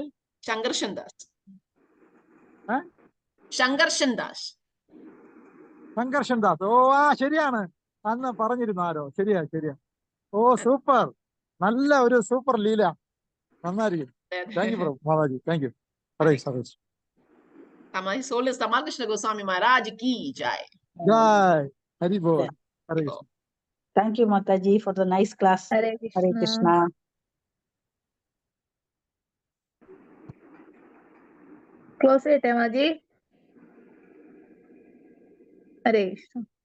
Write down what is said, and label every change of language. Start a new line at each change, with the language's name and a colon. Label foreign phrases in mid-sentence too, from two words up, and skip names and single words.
Malayalam: ശങ്കർഷൻ ദാസ്. ശങ്കർഷൻ ദാസ്. ഓ ശരിയാണ്, അന്ന് പറഞ്ഞിരുന്നു ആരോ. ശരിയാ. ഓ സൂപ്പർ, നല്ല ഒരു സൂപ്പർ ലീല. നന്നായിരിക്കും.
English: thank you
Malayalam: പ്രഭു. മാതാജി
English: thank you.
Sanskrit: ഹരേ ഹരേ.
English: His Holiness Tamal Krishna Goswami Maharaj
Hindi: की जय. जय। हरि बोल। हरे कृष्ण.
English: Thank you, Mataji, for the nice class.
Sanskrit: ഹരേ हरे कृष्ण.
Malayalam: ക്ലോസ് ചെയ്യട്ടെ മാജി?
Sanskrit: ഹരേ കൃഷ്ണ.